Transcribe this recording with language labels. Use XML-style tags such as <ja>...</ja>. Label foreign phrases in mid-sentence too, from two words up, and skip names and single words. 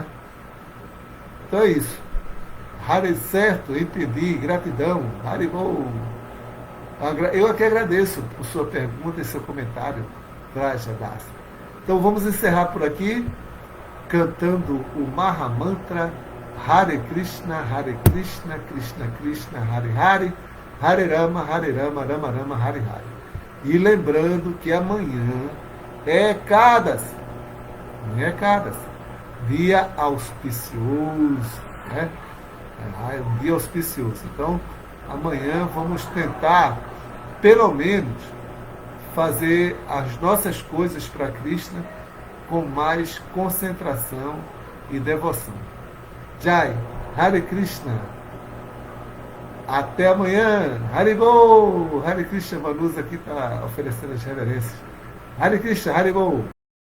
<pt>Então é isso. Hare, certo, entendi, gratidão. Haribol. Eu aqui agradeço por sua pergunta e seu comentário, Rajadasa. Então vamos encerrar por aqui, cantando o Mahamantra</pt> <sa>Hare Krishna, Krishna Krishna, Hare Hare, Hare Rama, Rama Rama, Hare Hare.</sa> <pt>E lembrando que amanhã é Ekadasi, dia auspicioso, né? É um dia auspicioso. Então, amanhã vamos tentar, pelo menos, fazer as nossas coisas para Krishna com mais concentração e devoção.</pt> <sa>Jai, Hare Krishna.</sa> <pt>Até amanhã. Haribol.</pt> <sa>Hare Krishna,</sa> <pt>Manus aqui está oferecendo as reverências.</pt> <sa>Hare Krishna, Haribol.</sa>